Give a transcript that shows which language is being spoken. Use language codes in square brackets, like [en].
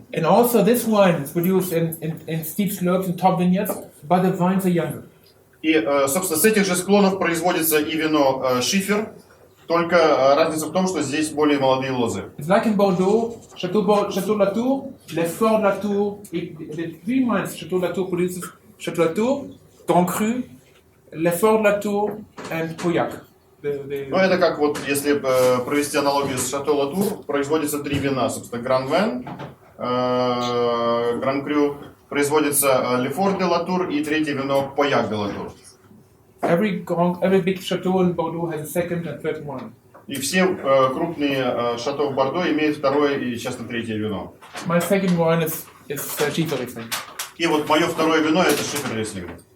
[en] And also this wine is produced in steep slopes and top vignettes, but the vines are younger. [ru] И, собственно, с этих же склонов производится и вино Шифер, только разница в том, что здесь более молодые лозы. [en] It's like in Bordeaux, Chateau Latour, Les Forts Latour, the three wines Chateau Latour produces Chateau Latour, Grand Cru, Les Forts Latour and Pauillac. [ru] Ну, это как вот, если провести аналогию с Шато Латур, производится три вина, собственно, Гран Вен, Гран Крю, производится Лефор де Латур и третье вино Pauillac де Латур. [en] Every big chateau in Bordeaux has a second and third wine. [ru] И все крупные шато в Бордо имеют второе и часто третье вино. [en] My second wine is Schiefer Riesling. [ru] И вот мое второе вино это Schiefer Riesling.